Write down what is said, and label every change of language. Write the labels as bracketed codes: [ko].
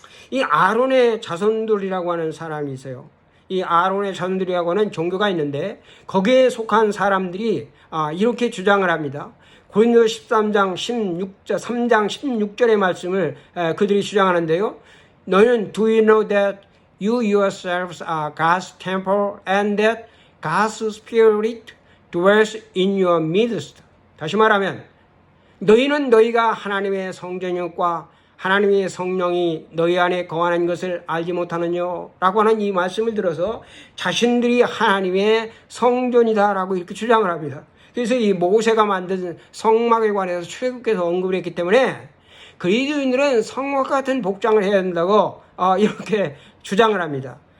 [ko] 이 아론의 자손들이라고 하는 사람이 있어요. 이 아론의 자손들이라고 하는 종교가 있는데 거기에 속한 사람들이 이렇게 주장을 합니다. 고린도서 13장 3장 16절의 말씀을 그들이 주장하는데요. 너희는 [en] do you know that you yourselves are God's temple and that God's Spirit dwells in your midst. [ko] 다시 말하면 너희는 너희가 하나님의 성전이었고 하나님의 성령이 너희 안에 거하는 것을 알지 못하느냐 라고 하는 이 말씀을 들어서 자신들이 하나님의 성전이다 라고 이렇게 주장을 합니다. 그래서 이 모세가 만든 성막에 관해서 출애굽기에서 언급을 했기 때문에 그리스도인들은 성막 같은 복장을 해야 된다고 이렇게 주장을 합니다.